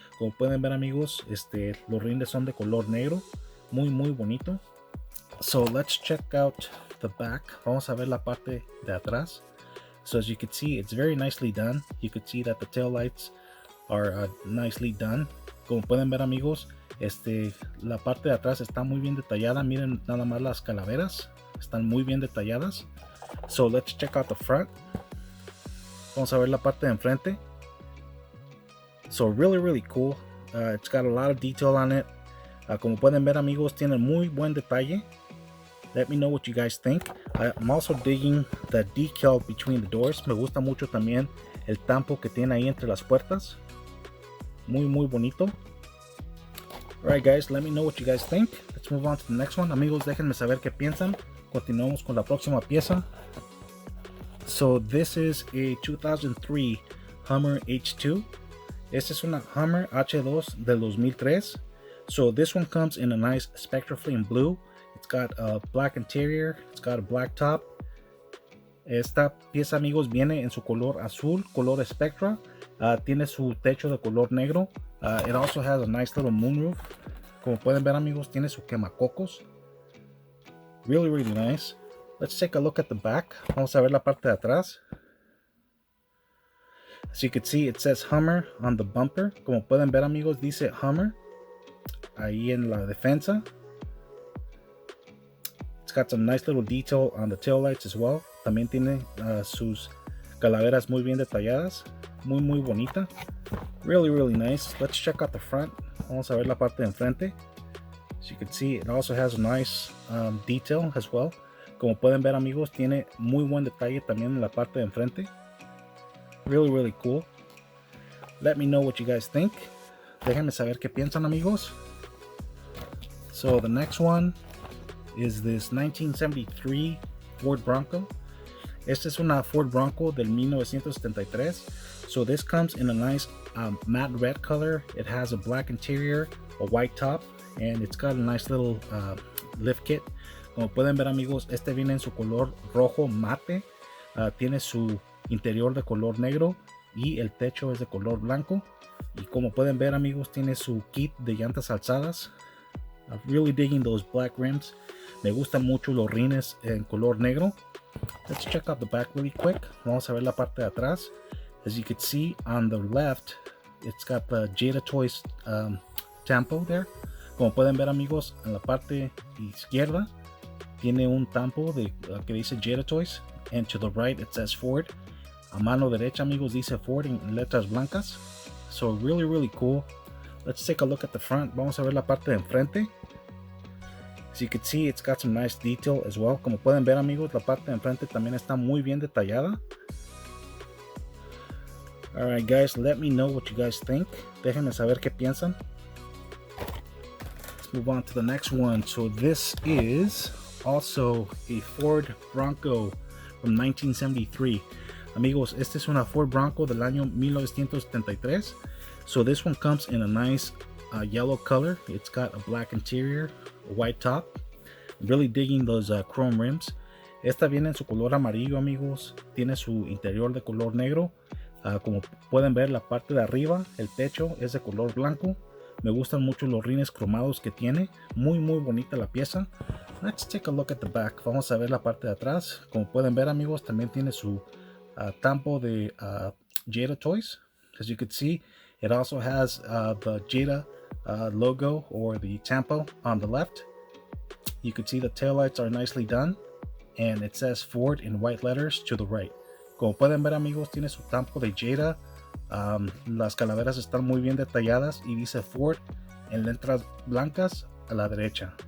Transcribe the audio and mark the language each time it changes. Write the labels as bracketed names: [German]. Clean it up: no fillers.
[Spanish] Como pueden ver amigos, los rines son de color negro. Muy bonito. [English] So let's check out the back. [Spanish] Vamos a ver la parte de atrás. [English] So as you can see, it's very nicely done. You can see that the tail lights are nicely done. [Spanish] Como pueden ver amigos, la parte de atrás está muy bien detallada. Miren nada más las calaveras, están muy bien detalladas. [English] So let's check out the front. [Spanish] Vamos a ver la parte de enfrente. [English] So really cool. It's got a lot of detail on it. [Spanish] Como pueden ver amigos, tiene muy buen detalle. [English] Let me know what you guys think. I'm also digging the decal between the doors. [Spanish] Me gusta mucho también el tampo que tiene ahí entre las puertas. Muy bonito. [English] Alright guys, let me know what you guys think. Let's move on to the next one. [Spanish] Amigos, déjenme saber qué piensan. Continuamos con la próxima pieza. [English] So this is a 2003 Hummer H2. [Spanish] Esta es una Hummer H2 del 2003. [English] So this one comes in a nice Spectral Flame blue. It's got a black interior. It's got a black top. [Spanish] Esta pieza amigos viene en su color azul, color Spectra. Tiene su techo de color negro. [English] It also has a nice little moonroof. [Spanish] Como pueden ver amigos, tiene su quemacocos. [English] Really nice. Let's take a look at the back. [Spanish] Vamos a ver la parte de atrás. [English] As you can see, it says Hummer on the bumper. [Spanish] Como pueden ver amigos, dice Hummer ahí en la defensa. [English] It's got some nice little detail on the tail lights as well. [Spanish] También tiene sus calaveras muy bien detalladas. Muy bonita. [English] Really nice. Let's check out the front. [Spanish] Vamos a ver la parte de enfrente. [English] As you can see, it also has a nice detail as well. [Spanish] Como pueden ver amigos, tiene muy buen detalle también en la parte de enfrente. [English] Really cool. Let me know what you guys think. [Spanish] Déjenme saber qué piensan amigos. [English] So the next one is this 1973 Ford Bronco. [Spanish] Esta es una Ford Bronco del 1973. [English] So this comes in a nice matte red color. It has a black interior, a white top, and it's got a nice little lift kit. [Spanish] Como pueden ver amigos, viene en su color rojo mate. Tiene su interior de color negro y el techo es de color blanco. Y como pueden ver amigos, tiene su kit de llantas alzadas. [English] I'm really digging those black rims. [Spanish] Me gustan mucho los rines en color negro. [English] Let's check out the back really quick. [Spanish] Vamos a ver la parte de atrás. [English] As you can see on the left, it's got the Jada Toys tampo there. [Spanish] Como pueden ver amigos, en la parte izquierda tiene un tampo que dice Jada Toys. [English] And to the right it says Ford. [Spanish] A mano derecha amigos dice Ford en letras blancas. [English] So really cool. Let's take a look at the front. [Spanish] Vamos a ver la parte de enfrente. [English] As you can see, it's got some nice detail as well. [Spanish] Como pueden ver, amigos, la parte de enfrente también está muy bien detallada. [English] Alright guys, let me know what you guys think. [Spanish] Déjenme saber qué piensan. [English] Let's move on to the next one. So this is also a Ford Bronco from 1973. [Spanish] Amigos, este es una Ford Bronco del año 1973. [English] So this one comes in a nice yellow color. It's got a black interior, a white top. I'm really digging those chrome rims. [Spanish] Esta viene en su color amarillo, amigos. Tiene su interior de color negro. Como pueden ver, la parte de arriba, el techo, es de color blanco. Me gustan mucho los rines cromados que tiene. Muy bonita la pieza. [English] Let's take a look at the back. Vamos a ver la parte de atrás. [Spanish] Como pueden ver, amigos, también tiene su tampo de Jada toys. [English] As you can see, it also has the Jada logo or the tampo on the left. You can see the taillights are nicely done, and it says Ford in white letters to the right. [Spanish] Como pueden ver, amigos, tiene su tampo de Jada. Las calaveras están muy bien detalladas y dice Ford en letras blancas a la derecha.